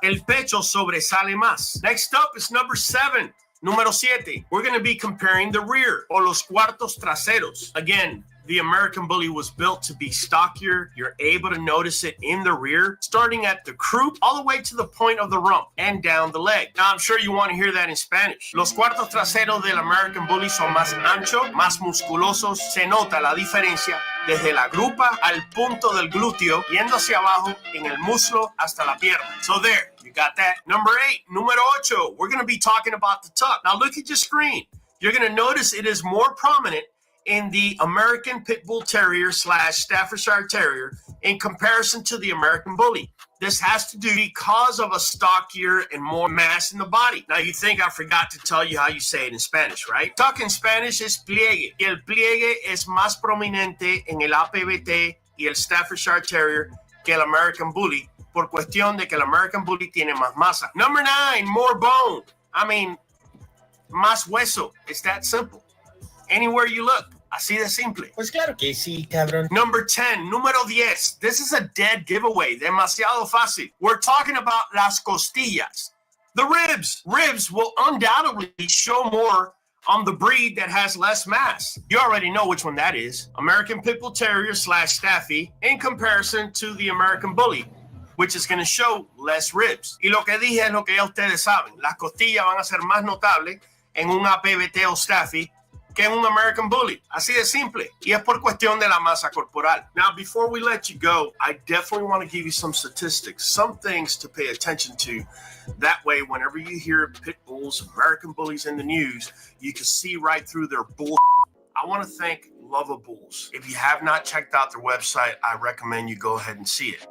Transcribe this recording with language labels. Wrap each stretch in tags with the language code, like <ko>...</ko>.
<es>El pecho sobresale más.</es> <en>Next up is number 7.</en> <es>Número 7.</es> <en>We're going to be comparing the rear,</en> <es>o los cuartos traseros.</es> <en>Again, the American Bully was built to be stockier. You're able to notice it in the rear, starting at the croup all the way to the point of the rump and down the leg. Now, I'm sure you want to hear that in Spanish.</en> <es>Los cuartos traseros del American Bully son más anchos, más musculosos. Se nota la diferencia desde la grupa al punto del glúteo, yendo hacia abajo en el muslo hasta la pierna.</es> <en>So there, you got that. Number 8, número 8, we're going to be talking about the tuck. Now, look at your screen. You're going to notice it is more prominent in the American Pitbull Terrier / Staffordshire Terrier in comparison to the American Bully. This has to do because of a stockier and more mass in the body. Now, you think I forgot to tell you how you say it in Spanish, right? Tuck in Spanish is pliegue.</en> <es>Y el pliegue es más prominente en el APBT y el Staffordshire Terrier que el American Bully, por cuestión de que el American Bully tiene más masa.</es> <en>Number 9, more bone. I mean,</en> <es>más hueso.</es> <en>It's that simple. Anywhere you look,</en> <es>así de simple. Pues claro que sí, cabrón.</es> <en>Number 10, número 10. This is a dead giveaway.</en> <es>Demasiado fácil.</es> <en>We're talking about</en> <es>las costillas.</es> <en>The ribs. Ribs will undoubtedly show more on the breed that has less mass. You already know which one that is. American Pitbull Terrier / Staffy in comparison to the American Bully, which is going to show less ribs.</en> <es>Y lo que dije es lo que ya ustedes saben. Las costillas van a ser más notables en un APBT o Staffy que en un American Bully. Así de simple. Y es por cuestión de la masa corporal.</es> <en>Now, before we let you go, I definitely want to give you some statistics, some things to pay attention to. That way, whenever you hear pit bulls, American Bullies in the news, you can see right through their bull. I want to thank Lovables. If you have not checked out their website, I recommend you go ahead and see it.</en>